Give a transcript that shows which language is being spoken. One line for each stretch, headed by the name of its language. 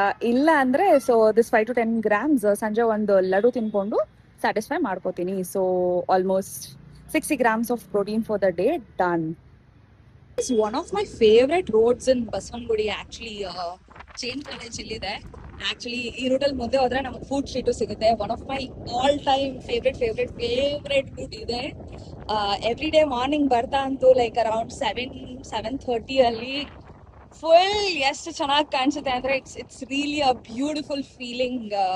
Kannada: ಇಲ್ಲ ಅಂದರೆ so this 5 to 10 grams ಸಂಜೆ ಒಂದು ಲಡ್ಡು ತಿನ್ಕೊಂಡು ಸ್ಯಾಟಿಸ್ಫೈ ಮಾಡ್ಕೋತೀನಿ.
English: So almost 60 grams of protein for the day done. It's one of my favorite roads in Baswangudi actually.
Kannada: Chain College illiದೆ. Actually ಈ ರೂಟಲ್ಲಿ ಮುಂದೆ ಹೋದ್ರೆ ನಮಗೆ ಫುಡ್ ಸ್ಟ್ರೀಟು ಸಿಗುತ್ತೆ.
English: one of my all time favourite route
Kannada: ಇದೆ. Every day morning ಬರ್ತಾ ಅಂತೂ like around 7:30 ಅಲ್ಲಿ full ಎಷ್ಟು ಚೆನ್ನಾಗಿ ಕಾಣಿಸುತ್ತೆ ಅಂದರೆ
English: It's really a beautiful feeling.